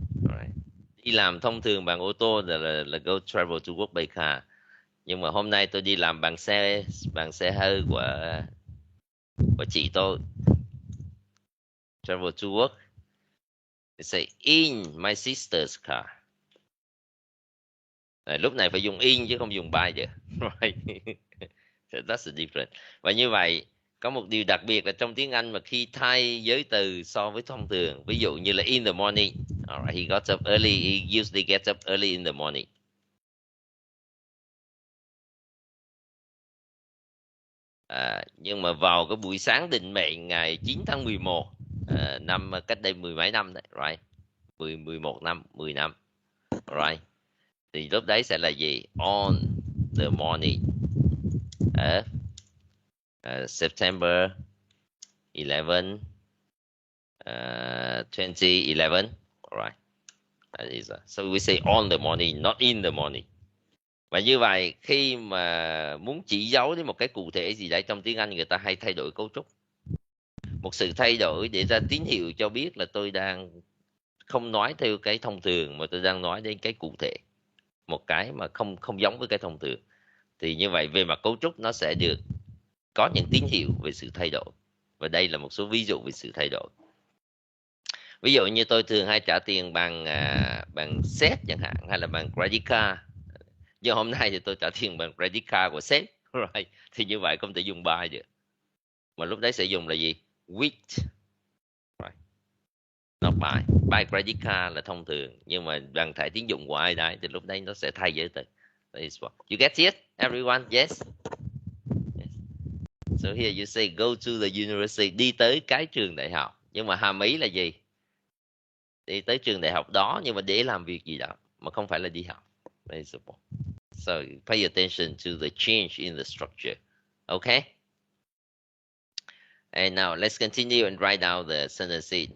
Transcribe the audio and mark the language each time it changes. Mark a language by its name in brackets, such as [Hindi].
[Vietnamese] Right. Đi làm thông thường bằng ô tô là [English] go travel to work by car. [Vietnamese] Nhưng mà hôm nay tôi đi làm bằng xe hơi của chị tôi. [English] Travel to work. They say in my sister's car. [Vietnamese] Lúc này phải dùng in chứ không dùng by chứ. [English] Right. So that's the difference. [Vietnamese] Và như vậy có một điều đặc biệt là trong tiếng Anh mà khi thay giới từ so với thông thường, ví dụ như là [English] in the morning, alright, he got up early, he usually gets up early in the morning. [Vietnamese] Nhưng mà vào cái buổi sáng định mệnh ngày 9 tháng 11 năm cách đây mười mấy năm đấy, right? 11 năm, 10 năm. Right. Thì lúc đấy sẽ là gì? [English] On the morning of September 11, 2011. Alright. That is so we say on the morning, not in the morning. [Vietnamese] Và như vậy khi mà muốn chỉ dấu đến một cái cụ thể gì đấy trong tiếng Anh, người ta hay thay đổi cấu trúc. Một sự thay đổi để ra tín hiệu cho biết là tôi đang không nói theo cái thông thường mà tôi đang nói đến cái cụ thể, một cái mà không giống với cái thông thường. Thì như vậy về mặt cấu trúc nó sẽ được có những tín hiệu về sự thay đổi. Và đây là một số ví dụ về sự thay đổi. Ví dụ như tôi thường hay trả tiền bằng sếp chẳng hạn, hay là bằng credit card. Nhưng hôm nay thì tôi trả tiền bằng credit card của sếp. Right. Thì như vậy không thể dùng by được. Mà lúc đấy sẽ dùng là gì? With. Right. [English] Not by. [Vietnamese] By credit card là thông thường. Nhưng mà bằng thẻ tín dụng của ai đấy thì lúc đấy nó sẽ thay giới từ. [English] You get it? Everyone? Yes? Yes. So here you say go to the university. [Vietnamese] Đi tới cái trường đại học. Nhưng mà hàm ý là gì? Đi tới trường đại học đó nhưng mà để làm việc gì đó. Mà không phải là đi học. [English] Very simple. So pay attention to the change in the structure. Okay? And now let's continue and write down the sentence.